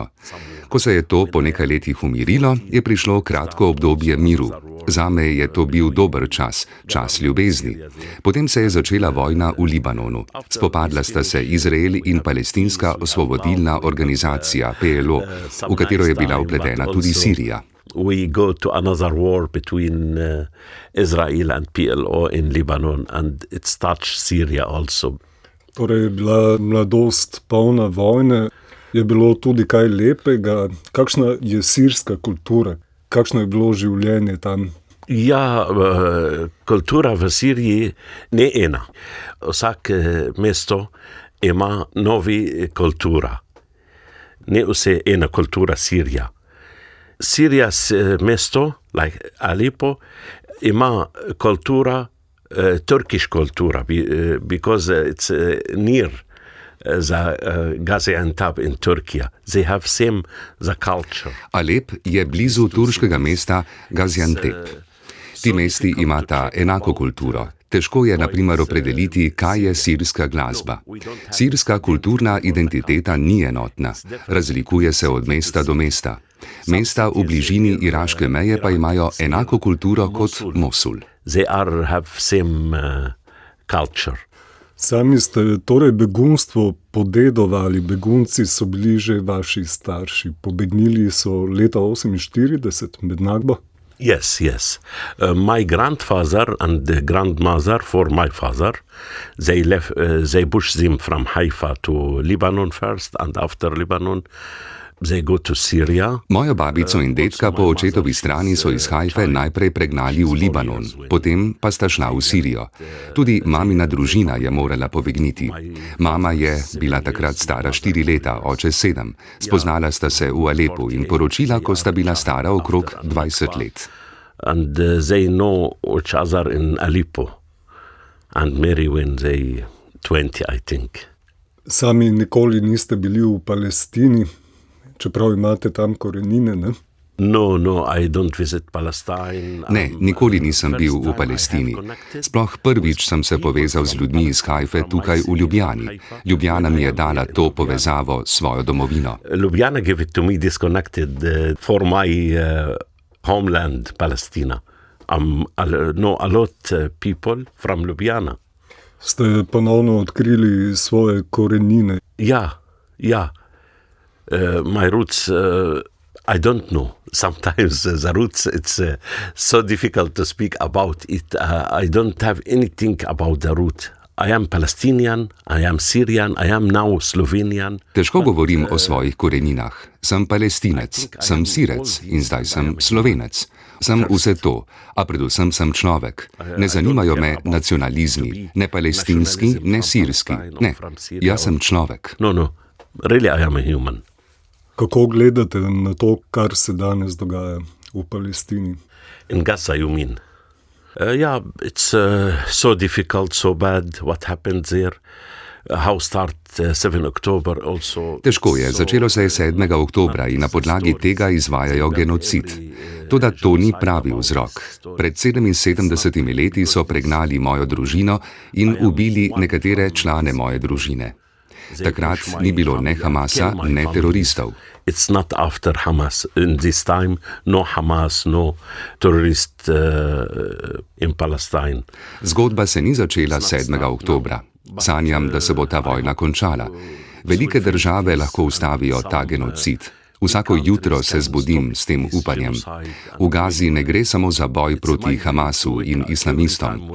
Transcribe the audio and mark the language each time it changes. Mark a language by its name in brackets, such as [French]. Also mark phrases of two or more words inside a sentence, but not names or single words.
[Slovenian] Ko se je to po nekaj letih umirilo, je prišlo kratko obdobje miru. Zame je to bil dober čas, čas ljubezni. Potem se je začela vojna v Libanonu. Spopadla sta se Izrael in Palestinska osvobodilna organizacija PLO, v katero je bila vpletena tudi Sirija. [English] We go to another war between Israel and PLO in Lebanon and it starts Syria also. [Slovenian] Torej je bila mladost polna vojne. Je bilo tudi kaj lepega? Kakšna je sirska kultura? Kakšno je bilo življenje tam? Ja, kultura v Siriji ne ena. Vsak mesto ima novi kultura. Ne vse ena kultura Sirija. Sirija mesto, [English] like Aleppo, [Slovenian] ima kultura, [English] Turkish kultura, because it's near [Slovenian] za Gaziantep in Turkija. [English] They have same the culture. [Slovenian] Alep je blizu turškega mesta Gaziantep. Ti mesti imata enako kulturo. Težko je, na primer, opredeliti, kaj je sirska glasba. Sirska kulturna identiteta ni enotna. Razlikuje se od mesta do mesta. Mesta v bližini iraške meje pa imajo enako kulturo kot Mosul. [English] They have same culture. [Slovenian] Sami ste torej begunstvo podedovali, begunci so bili že vaši starši. Pobegnili so leta 1948 med Nakbo? [English] Yes. My grandfather and the grandmother for my father, they pushed them from Haifa to Lebanon first and after Lebanon they go to Syria. [Slovenian] Mojo babico in dedka po očetovi strani so iz Haife najprej pregnali v Libanon, potem pa sta šla v Sirijo. Tudi mamina družina je morala pobegniti. Mama je bila takrat stara 4 leta, oče 7. Spoznala sta se v Alepu in poročila, ko sta bila stara okrog 20 let. [English] And they know each other in Aleppo. and Mary when they 20, I think. [Slovenian] Sami nikoli niste bili v Palestini, čeprav imate tam korenine, ne? [English] No, I don't visit Palestine. [Slovenian] Ne, nikoli nisem bil v Palestini. Sploh prvič sem se povezal z ljudmi iz Haife tukaj v Ljubljani. Ljubljana mi je dala to povezavo s svojo domovino. [English] Ljubljana gave it to me disconnected for my homeland, Palestina. Know a lot people from Ljubljana. [Slovenian] Ste ponovno odkrili svoje korenine? Ja. [English] My roots, I don't know. Sometimes the roots, it's so difficult to speak about it. I don't have anything about the root. I am Palestinian, I am Syrian, I am now Slovenian. [Slovenian] Težko govorim o svojih koreninah. Sem Palestinec, sem Sirec in zdaj sem Slovenec. Sem vse to, a predvsem sem človek. Ne zanimajo me nacionalizmi, ne palestinski, ne sirski. Ne, jaz sem človek. [English] No, really I am a human. [Slovenian] Kako gledate na to, kar se danes dogaja v Palestini? [English] In Gaza, you mean? It's so difficult, so bad what happened there. How start 7 October also. [Slovenian] Težko je, začelo se je 7. oktobra in na podlagi tega izvajajo genocid. Toda to ni pravi vzrok. Pred 77 leti so pregnali mojo družino in ubili nekatere člane moje družine. Takrat ni bilo ne Hamasa, ne teroristov. [English] It's not after Hamas. In this time, no Hamas, no terrorist in Palestine. [Slovenian] Zgodba se ni začela 7. oktobra. Sanjam, da se bo ta vojna končala. Velike države lahko ustavijo ta genocid. Vsako jutro se zbudim s tem upanjem. V Gazi ne gre samo za boj proti Hamasu in islamistom.